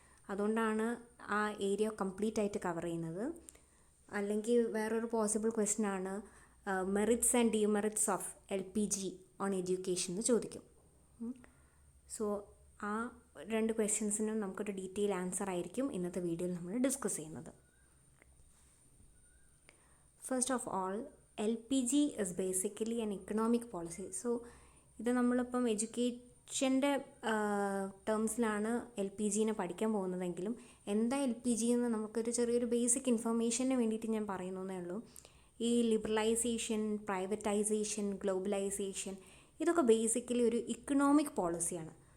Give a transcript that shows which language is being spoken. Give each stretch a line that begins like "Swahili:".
Malayalam: അതുകൊണ്ടാണ് ആ area complete ആയിട്ട് കവർ ചെയ്യുന്നത്. അല്ലെങ്കിൽ വേറൊരു പോസിബിൾ ക്വസ്റ്റ്യൻ ആണ്
English: merits and demerits of LPG on education
Malayalam: എന്ന് ചോദിക്കും. സോ ആ രണ്ട് ക്വസ്റ്റ്യൻസിനും നമുക്കൊരു ഡീറ്റെയിൽ ആൻസർ ആയിരിക്കും ഇന്നത്തെ വീഡിയോയിൽ നമ്മൾ ഡിസ്കസ് ചെയ്യുന്നത്.
English: First of all, LPG is basically an economic policy.
Malayalam: So ഇത് നമ്മളിപ്പം എഡ്യൂക്കേഷൻ്റെ ടേംസിലാണ് LPGനെ പഠിക്കാൻ പോകുന്നതെങ്കിലും എന്താ LPG എന്ന് നമുക്കൊരു ചെറിയൊരു ബേസിക് ഇൻഫർമേഷന് വേണ്ടിയിട്ട് ഞാൻ പറയുന്നതേ ഉള്ളൂ. ഈ ലിബറലൈസേഷൻ, പ്രൈവറ്റൈസേഷൻ, ഗ്ലോബലൈസേഷൻ ഇതൊക്കെ ബേസിക്കലി ഒരു ഇക്കണോമിക് പോളിസിയാണ്.